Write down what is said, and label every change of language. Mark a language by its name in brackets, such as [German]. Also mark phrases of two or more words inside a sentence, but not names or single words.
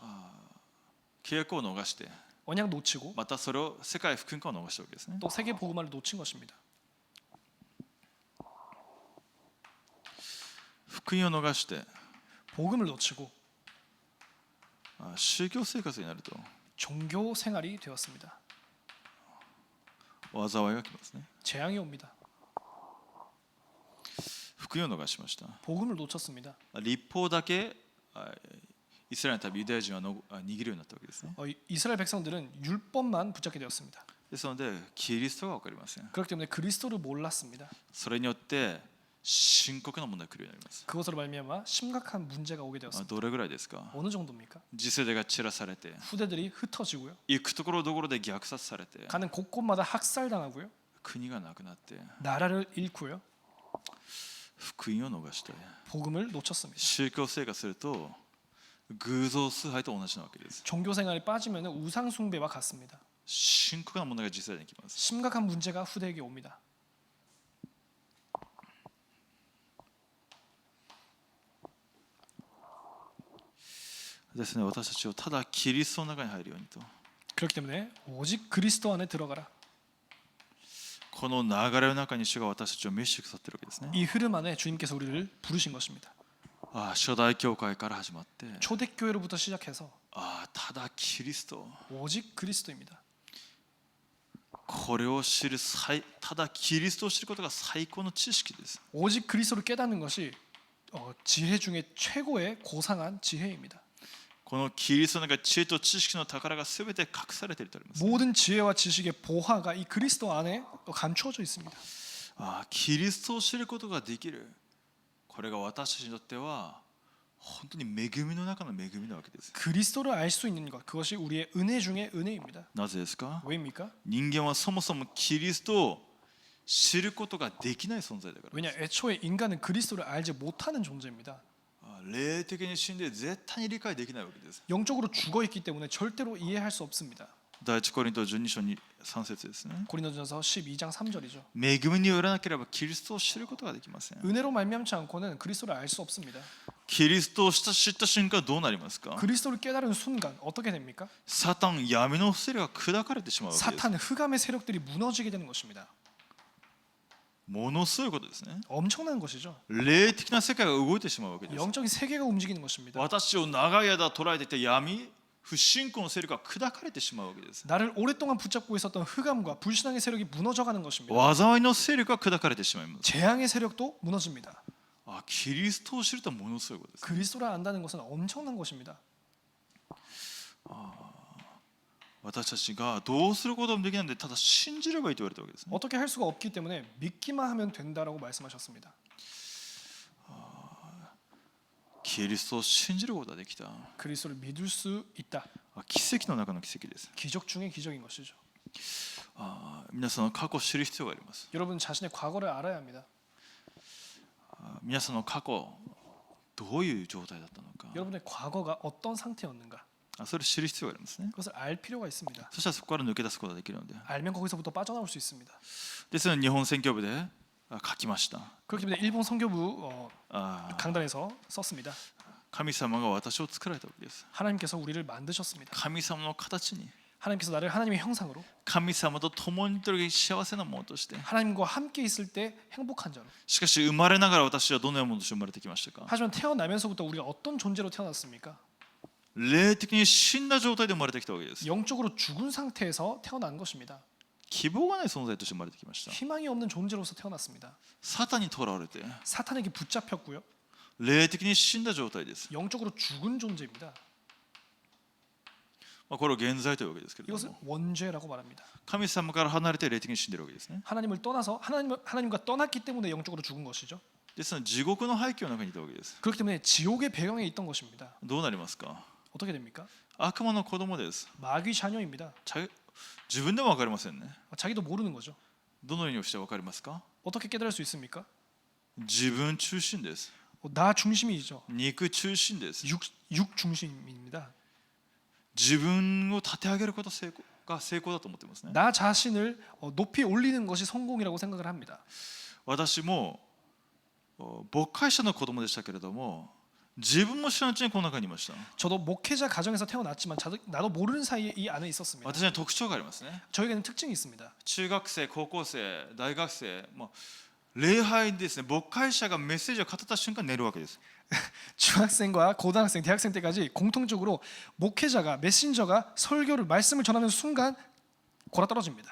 [Japanese] 契約を逃して、 [Korean] 언약 놓치고 [Japanese] またそれを世界福音化を逃したわけですね。 [Korean] 또 세계 복음화를 놓친 것입니다. [Japanese] 福音を逃して [Korean] 복음을 놓치고 [Japanese] 宗教生活になると [Korean] 종교 생활이 되었습니다. [Japanese] 災いが来ますね。 [Korean] 재앙이 옵니다. [Japanese] 福音を逃しました。 [Korean] 복음을 놓쳤습니다. [Japanese] 立法だけイスラエルの民ユダヤ人は握るようになったわけですね。 [Korean] 이스라엘 백성들은 율법만 붙잡게 되었습니다. [Japanese] ですのでキリストが分かりません。 [Korean] 그렇기 때문에 그리스도를 몰랐습니다. [Japanese] それによって深刻な問題が来るようになります。 [Korean] 그것으로 말미암아 심각한 문제가 오게 되었습니다. [Japanese] どれぐらいですか。 [Korean] 어느 정도입니까? [Japanese] 次世代が散らされて、 [Korean] 후대들이 흩어지고요. [Japanese] 行くところどころで虐殺されて、 [Korean] 가는 곳곳마다 학살당하고요. [Japanese] 国がなくなって [Korean] 나라를 잃고요. [Japanese] 福音を逃して [Korean] 복음을 놓쳤습니다. [Japanese] 宗教生活すると偶像崇拝と同じなわけです。 [Korean] 종교 생활에 빠지면 우상 숭배와 같습니다. [Japanese] 深刻な問題が次世代に来ます。 [Korean] 심각한 문제가 후대에게 옵니다. [Japanese] ですね、私たちをただキリストの中に入るようにと、 [Korean] 그렇기 때문에 오직 그리스도 안에 들어가라. [Japanese] この流れの中に主が私たちを召してくださっているわけですね。 [Korean] 이 흐름 안에 주님께서 우리를 부르신 것입니다. [Japanese] 初代教会から始まって、 [Korean] 초대교회로부터 시작해서 [Japanese] ただキリスト、 [Korean] 오직 그리스도입니다. [Japanese] これを知るただキリストを知ることが最高の知識です。 [Korean] 오직 그리스도를 깨닫는 것이 지혜 중에 최고의 고상한 지혜입니다. [Japanese] このキリストの中に知恵と知識の宝がすべて隠されているとあります。 [Korean] 모든 지혜와 지식의 보화가 이 그리스도 안에 감추어져 있습니다. [Japanese] キリストを知ることができる。これが私たちにとっては本当に恵みの中の恵みなわけです。 [Korean] 그리스도를 알 수 있는 것, 그것이 우리의 은혜 중에 은혜입니다. [Japanese] なぜですか。 [Korean] 왜입니까? [Japanese] 人間はそもそもキリストを知ることができない存在だから。 [Korean] 왜냐 애초에 인간은 그리스도를 알지 못하는 존재입니다. [Japanese] 霊的に死んで絶対に理解できないわけです。 [Korean] 영적으로 죽어 있기 때문에 절대로 이해할 수 없습니다. [Japanese] 第一コリント12章に3節ですね。 [Korean] 고린도전서 12장 3절이죠. [Japanese] 恵みによらなければキリストを知ることができません。 [Korean] 은혜로 말미암지 않고는 그리스도를 알 수 없습니다. [Japanese] キリストを知った瞬間どうなりますか？ [Korean] 그리스도를 깨달은 순간 어떻게 됩니까? [Japanese] サタン闇の勢力が砕かれてしまうわけです。 [Korean] 사탄 흑암의 세력들이 무너지게 되는 것입니다. [Japanese] ものすごいことですね。 [Korean] 엄청난 것이죠. [Japanese] 霊的な世界が動いてしまうわけです。 [Korean] 영적인 세계가 움직이는 것입니다. [Japanese] 私を長い間捉えていた闇、不信仰の勢力が砕かれてしまうわけです。 [Korean] 나를 오랫동안 붙잡고 있었던 흑암과 불신앙의 세력이 무너져가는 것입니다. [Japanese] 災いの勢力が砕かれてしまいます。 [Korean] 재앙의 세력도 무너집니다. [Japanese] キリストを知るとはものすごいことです。 [Korean] 그리스도를 안다는 것은 엄청난 것입니다. [Japanese] 私たちがどうすることもできないのでただ信じればいいと言われたわけですね。 [Korean] 어떻게 할 수가 없기 때문에 믿기만 하면 된다라고 말씀하셨습니다. [Japanese] キリストを信じることができた。 [Korean] 그리스도를 믿을 수 있다. [Japanese] 奇跡の中の奇跡です。 [Korean] 기적 중에 기적인 것이죠. [Japanese] 皆さんの過去を知る必要があります。 [Korean] 여러분 자신의 과거를 알아야 합니다. [Japanese] 皆さんの過去どういう状態だったのか、 [Korean] 여러분의 과거가 어떤 상태였는가 [Japanese] それを知る必要がありますね。 [Korean] 그것을 알 필요가 있습니다. [Japanese] そしたらそこから抜け出すことができるので、 [Korean] 알면 거기서부터 빠져나올 수 있습니다. [Japanese] ですので日本宣教部で書きました。 [Korean] 그렇기 때문에 일본 선교부 あ 강단에서 썼습니다. [Japanese] 神様が私を作られたわけです。 [Korean] 하나님께서 우리를 만드셨습니다. [Japanese] 神様の形に、 [Korean] 하나님께서 나를 하나님의 형상으로 [Japanese] 神様と共にいる幸せなものとして。 [Korean] 하나님과 함께 있을 때 행복한 자로. [Japanese] しかし生まれながら私はどのようなものとして生まれてきましたか？ [Korean] 하지만 태어나면서부터 우리가 어떤 존재로 태어났습니까? [Japanese] 霊的に死んだ状態で生まれてきたわけです。 [Korean] 영적으로 죽은 상태에서 태어난 것입니다. [Japanese] 希望がない存在として生まれてきました。 [Korean] 희망이 없는 존재로서 태어났습니다. [Japanese] サタンに囚われて [Korean] 사탄에게 붙잡혔고요. [Japanese] 霊的に死んだ状態です。 [Korean] 영적으로 죽은 존재입니다. [Japanese] これを現在というわけですけれど [Korean] 이것은 [Japanese] も、 [Korean] 원죄라고 말합니다. [Japanese] 神様から離れて霊的に死んでるわけですね。 [Korean] 하나님을 떠나서 하나님과 떠났기 때문에 영적으로 죽은 것이죠. [Japanese] ですので地獄の背景の中にいたわけです。 [Korean] 그렇기 때문에 지옥의 배경에 있던 것입니다. [Japanese] どうなりますか？ [Korean] 어떻게 됩니까? [Japanese] 悪魔の子供です。 [Korean] 마귀 자녀입니다. [Japanese] 自分でも分かりませんね。 [Korean] 자기도 모르는 거죠. [Japanese] どのようにして分かりますか？ [Korean] 어떻게 깨달을 수 있습니까? [Japanese] 自分中心です。 [Korean] 나 중심이죠. [Japanese] 肉中心です。 [Korean] 육 중심입니다. [Japanese] 自分を立て上げることが成功だと思ってますね。 [Korean] 나 자신을 높이 올리는 것이 성공이라고 생각을 합니다. [Japanese] 私も牧会者の子供でしたけれども、自分も知らんうちにこの中にいました。 [Korean] 저도 목회자 가정에서 태어났지만 나도 모르는 사이에 이 안에 있었습니다. [Japanese] 私には特徴がありますね。 [Korean] 저에게는 특징이 있습니다. [Japanese] 中学生、高校生、大学生、礼拝にですね、牧会者がメッセージを語った瞬間寝るわけです。 [Korean] 중학생과 고등학생, 대학생 때까지 공통적으로 목회자가 메신저가 설교를 말씀을 전하는 순간 골아떨어집니다.